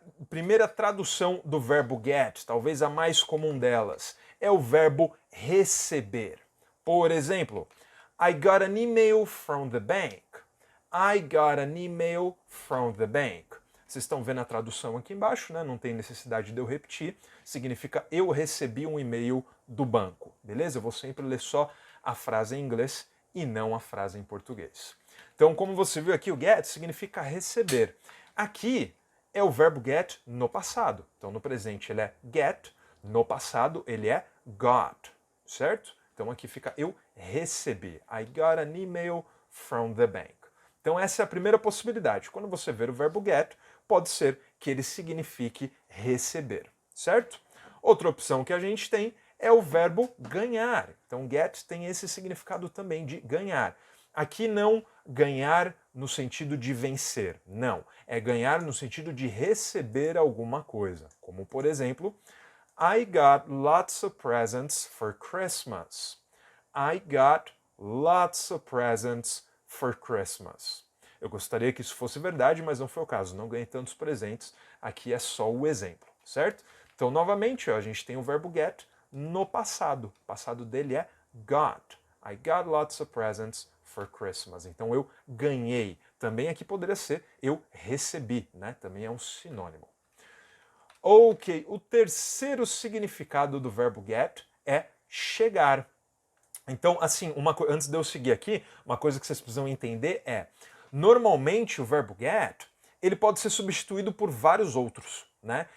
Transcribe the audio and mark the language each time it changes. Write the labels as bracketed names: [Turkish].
[Portuguese] Primeira tradução do verbo get, talvez a mais comum delas, é o verbo receber. Por exemplo, [English] I got an email from the bank. I got an email from the bank. [Portuguese] Vocês estão vendo a tradução aqui embaixo, né? Não tem necessidade de eu repetir. Significa eu recebi um e-mail do banco, beleza? Eu vou sempre ler só a frase em inglês e não a frase em português. Então, como você viu aqui, o get significa receber. Aqui é o verbo get no passado. Então, no presente ele é get, no passado ele é got, certo? Então aqui fica eu recebi. [English] I got an email from the bank. [Portuguese] Então essa é a primeira possibilidade. Quando você ver o verbo get, pode ser que ele signifique receber, certo? Outra opção que a gente tem é o verbo ganhar. Então get tem esse significado também de ganhar. Aqui não ganhar no sentido de vencer, não. É ganhar no sentido de receber alguma coisa. Como, por exemplo, [English] I got lots of presents for Christmas. I got lots of presents for Christmas. [Portuguese] Eu gostaria que isso fosse verdade, mas não foi o caso. Não ganhei tantos presentes. Aqui é só o exemplo, certo? Então, novamente, ó, a gente tem o verbo get no passado. O passado dele é got. [English] I got lots of presents for Christmas. [Portuguese] Então, eu ganhei. Também aqui poderia ser eu recebi, né? Também é um sinônimo. Ok, o terceiro significado do verbo get é chegar. Então, assim, antes de eu seguir aqui, uma coisa que vocês precisam entender é, normalmente o verbo get, ele pode ser substituído por vários outros, né?